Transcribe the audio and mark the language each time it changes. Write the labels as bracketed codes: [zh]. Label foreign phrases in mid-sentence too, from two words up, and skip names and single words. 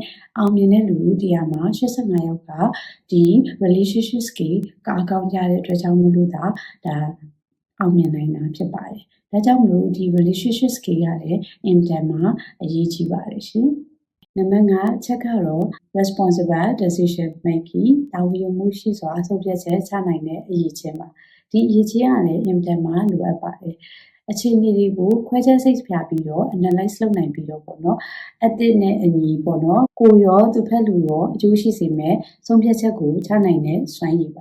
[my] အောင်မြင်တဲ့လူတရားမှာ85ယောက်ကဒီ [en] relationship skill [my] ကအကောင်းကြတဲ့အတွက်ကြောင့်မလို့ဒါအောင်မြင်နိုင်တာဖြစ်ပါတယ်။ဒါကြောင့်မ လို့ဒီ [en] relationship skill [my] ကလည်းအင်တာမှာအရေးကြီးပါတယ်ရှင်။နံပါတ်5အချက်ကတော့ [en] responsible decision making [my] တာဝန်ယူမှုရှိစွာဆုံးဖြတ်ချက်ချနိုင်တဲ့အရေးချင်းပါဒီအရေးချင်းကလည်းအင်တာမှာလိုအပ်ပါတယ်အခြေအနေတွေကိုခွဲခြားစိတ်ဖြာပြီးတော့ analyze လုပ်နိုင်ပြီးတော့ပေါ့နော်အသစ်နဲ့အညီပေါ့နော်ကိုရောသူဖက်လူရောအကျိုးရှိစေမဲ့ဆုံးဖြတ်ချက်ကိုချနိုင်တဲ့စွမ်းရည်ပါ